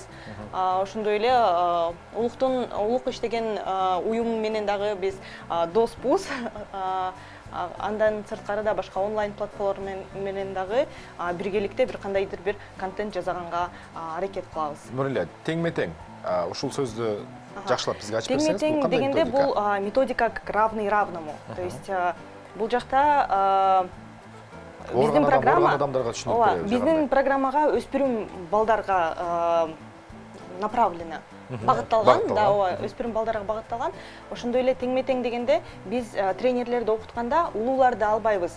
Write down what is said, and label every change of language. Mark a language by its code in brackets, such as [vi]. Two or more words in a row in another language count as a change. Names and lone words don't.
[ky] Ошондой эле улук иштеген уюм менен дагы биз доспуз. Андан сырткары да башка онлайн платформа менен дагы биргеликте бир кандайдыр бир контент жасаганга аракет кылабыз. Нурилия, теңме-тең ушул сөздү жакшылап бизге ачып берсеңиз, Теңме-тең дегенде бул методика [ru] как равный равному. То есть [ky] бул жакта биздин программа адамдарга түшүнүп беребиз. Биздин программага өспүрүм балдарга направлено, багытталган, да, өспүрүм балдарга багытталган. Ошондой эле теңме-тең дегенде биз тренерлерди окутканда улууларды албайбыз.